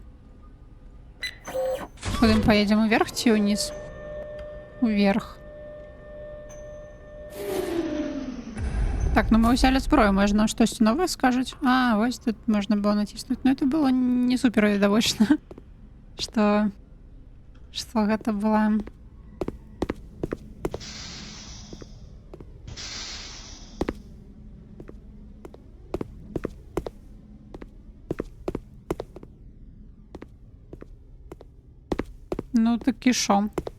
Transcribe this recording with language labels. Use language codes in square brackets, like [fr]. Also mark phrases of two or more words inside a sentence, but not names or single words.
[ru] Куда мы поедем? Вверх чи вниз? [uk] Вверх. Так, ну [ru] мы взяли [uk] зброю, може нам щось нове скажуть? А, ось тут можна було натиснути. [ru] Ну это было не супер видовочно. Что гэта было? [uk] Ну так і шо?